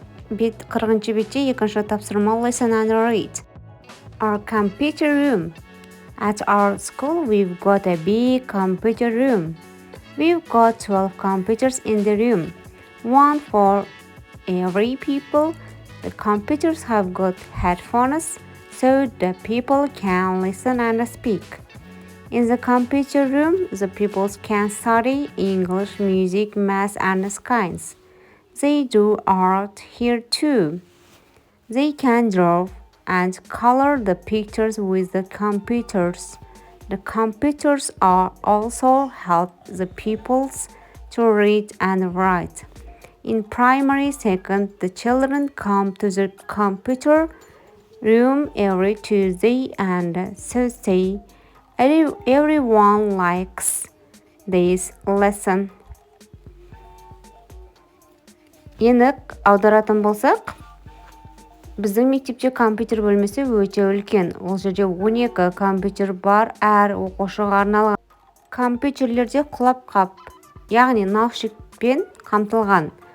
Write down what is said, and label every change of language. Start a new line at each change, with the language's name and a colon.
Kazakh: 40-шы бетте екінші тапсырма
English: listen and read. Our computer room. At our school, we've got a big computer room. We've got 12 computers in the room, one for every people. The computers have got headphones, so the people can listen and speak. In the computer room, the people can study English, music, math, and science. They do art here too. They can draw and color the pictures with the computers. The computers are also help the pupils to read and write. In primary second, the children come to the computer room every Tuesday and Thursday. Everyone likes this lesson.
Kazakh: Енді аударатын болсақ, біздің мектепте компьютер бөлмесі өте үлкен. Ол жерде 12 компьютер бар, әр оқушыға арналған. Компьютерлерде құлап қап, яғни наушникпен қамтылған.